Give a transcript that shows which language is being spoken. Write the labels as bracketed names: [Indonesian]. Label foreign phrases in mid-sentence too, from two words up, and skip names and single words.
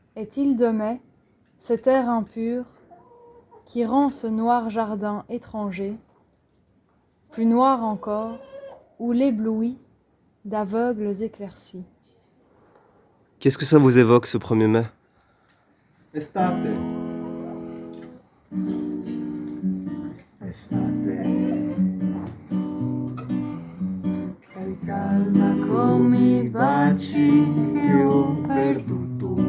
[French] Est-il de mai, cet air impur qui rend ce noir jardin étranger, plus noir encore, ou l'éblouit d'aveugles éclaircies. Qu'est-ce que ça vous évoque, ce 1er mai? [Italian] Estate. Sei calda come i baci che ho perduto.